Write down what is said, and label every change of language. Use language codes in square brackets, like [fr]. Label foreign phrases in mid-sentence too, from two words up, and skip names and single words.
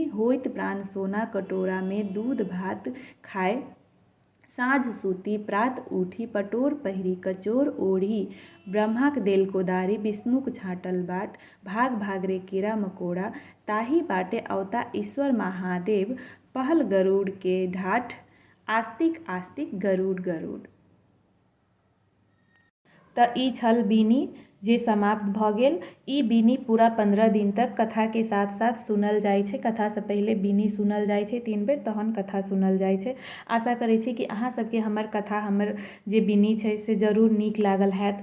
[mai] होइत प्राण सोना कटोरा में, दूध भात खाए साँझ सूती प्रात उठी। पटोर पहिरी कचोर ओढ़ी, ब्रह्माक देल कोदारी। विष्णुक छाँटल बाट, भाग भाग रे कीड़ा मकोड़ा। ताही बाटे अवता ईश्वर महादेव, पहल गरुड़ के ढाठ। आस्तिक आस्तिक गरुड़ गरुड़। तऽ ई छल बिनी जे समाप्त भऽ गेल। ई बिनी पूरा 15 दिन तक कथा के साथ साथ सुनल जाइ छै। कथा से पहले बिनी सुनल जाइ छै 3 बेर, तहन कथा सुनल जाइ छै। आशा करै छी कि अहाँ सबके हमर कथा, हमर जे बिनी छै से जरूर नीक लागल हैत।